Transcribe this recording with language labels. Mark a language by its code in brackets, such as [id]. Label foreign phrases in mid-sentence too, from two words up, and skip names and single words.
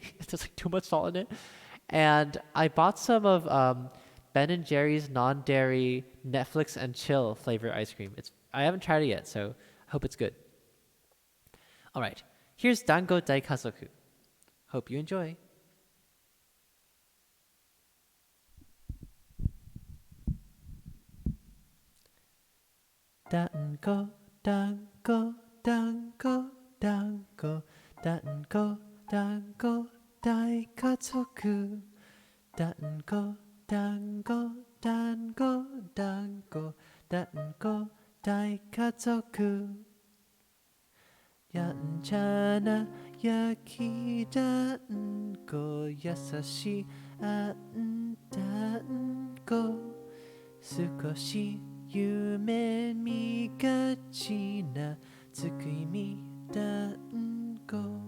[en] There's like too much salt in it. And I bought some of Ben and Jerry's non-dairy Netflix and chill flavor ice cream. I haven't tried it yet, so I hope it's good. All right, here's Dango Daikazoku. Hope you enjoy. [ja] だんご、だんご、だんご、だんご、だんご、だんご、大家族. だんご、だんご、だんご、だんご、だんご、大家族. やんちゃな焼き団子優しいあん団子少し夢見がちなつくいみ団子